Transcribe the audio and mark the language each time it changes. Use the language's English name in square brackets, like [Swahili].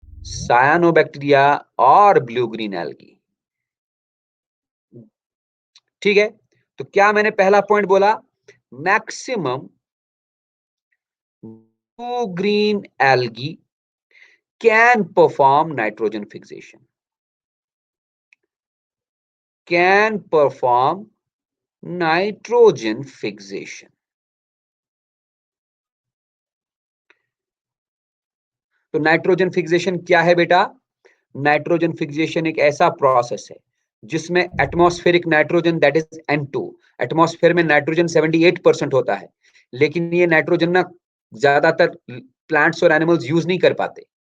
[Hindi] Cyanobacteria और blue green algae, ठीक है? तो क्या मैंने पहला पॉइंट बोला? [English] Maximum blue green algae can perform nitrogen fixation. can perform nitrogen fixation. [Hindi] तो नाइट्रोजन फिक्सेशन क्या है बेटा? नाइट्रोजन फिक्सेशन एक ऐसा प्रोसेस है जिसमें atmospheric nitrogen that is N2, atmosphere में नाइट्रोजन 78% होता है, लेकिन ये नाइट्रोजन ना ज्यादातर प्लांट्स और एनिमल्स यूज नहीं कर पाते।